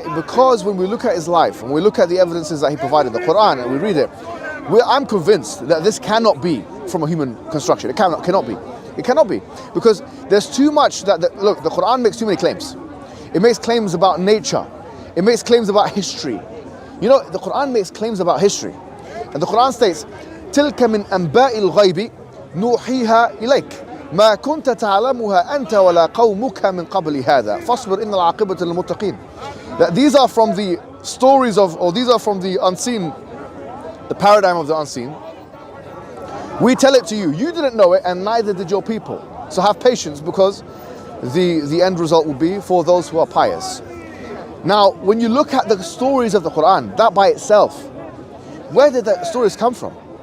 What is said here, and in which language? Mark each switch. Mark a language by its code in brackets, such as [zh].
[en] Because when we look at his life, and we look at the evidences that he provided, the Quran, and we read it, I'm convinced that this cannot be from a human construction. It cannot be. It cannot be. Because there's too much look, the Quran makes too many claims. It makes claims about nature. It makes claims about history. You know, the Quran makes claims about history. And the Quran states, [ar] تِلْكَ مِنْ أَنْبَاءِ الْغَيْبِ نُوحِيهَا إِلَيْكَ ما كنت تعلمها أنت ولا قومك من قبل هذا فاصبر إن العاقبة للمتقين. [en] That these are from the stories these are from the unseen, the paradigm of the unseen. We tell it to you. You didn't know it, and neither did your people. So have patience, because the end result will be for those who are pious. Now, when you look at the stories of the Quran, that by itself, where did the stories come from?